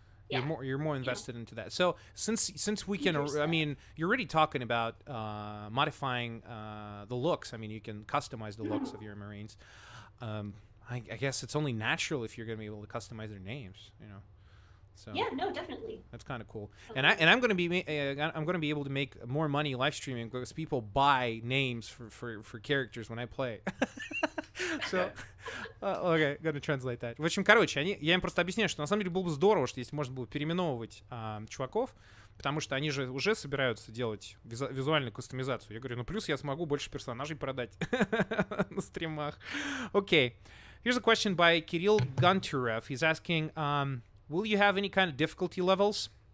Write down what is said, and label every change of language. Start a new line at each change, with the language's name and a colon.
English: You're more invested into that. So since we can, I mean, you're already talking about modifying the looks. I mean, you can customize the looks of your Marines. I guess it's only natural if you're going to be able to customize their names, you know. So yeah, no, definitely. That's kind of cool. And I'm going to be able to make more money live streaming because people buy names for characters when I play. So, okay, gonna translate that.
Russian: В общем, короче, я им просто объясняю, что на самом деле было бы здорово, что если можно было переименовывать чуваков, потому что они же уже собираются делать визуальную кастомизацию. Я говорю, ну плюс я смогу больше персонажей продать на стримах.
English: Okay, here's a question by Kirill Gunturev. He's asking, will you have any kind of difficulty levels?